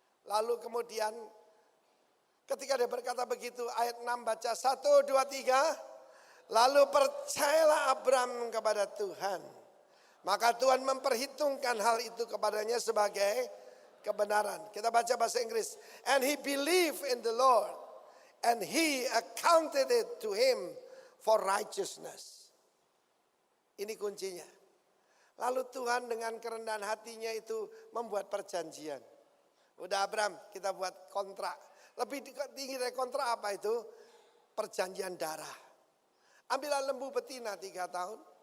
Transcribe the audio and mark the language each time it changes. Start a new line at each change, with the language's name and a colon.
Indonesian: Lalu kemudian ketika dia berkata begitu, ayat 6 baca 1, 2, 3. Lalu percayalah Abraham kepada Tuhan. Maka Tuhan memperhitungkan hal itu kepadanya sebagai kebenaran. Kita baca bahasa Inggris.
English: And he believed in the Lord. And he accounted it to him for righteousness.
Indonesian: Ini kuncinya. Lalu Tuhan dengan kerendahan hatinya itu membuat perjanjian. Udah Abraham, kita buat kontrak. Lebih tinggi dari kontrak apa itu? Perjanjian darah. Ambillah lembu betina 3 tahun.